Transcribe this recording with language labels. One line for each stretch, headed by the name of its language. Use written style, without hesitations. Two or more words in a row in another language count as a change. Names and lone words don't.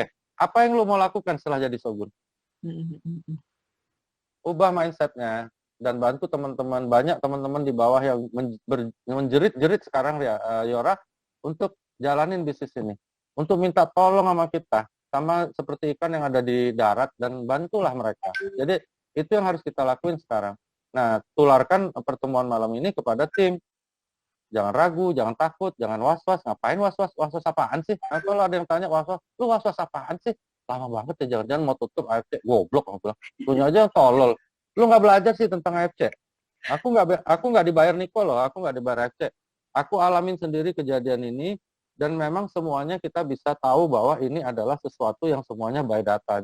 Indonesian: Apa yang lu mau lakukan setelah jadi Shogun? Ubah mindsetnya dan bantu teman-teman, banyak teman-teman di bawah yang menjerit-jerit sekarang ya Yora untuk jalanin bisnis ini, untuk minta tolong sama kita, sama seperti ikan yang ada di darat, dan bantulah mereka. Jadi itu yang harus kita lakuin sekarang. Nah, tularkan pertemuan malam ini kepada tim. Jangan ragu, jangan takut, jangan was-was. Ngapain was-was? Was-was apaan sih? Nah, kalau ada yang tanya was-was, lu was-was apaan sih? Lama banget ya, jangan-jangan mau tutup AFC. Goblok, aku bilang. Lu aja tolol. Lu nggak belajar sih tentang AFC. Aku nggak dibayar Niko loh, aku nggak dibayar AFC. Aku alamin sendiri kejadian ini, dan memang semuanya kita bisa tahu bahwa ini adalah sesuatu yang semuanya
English: by data.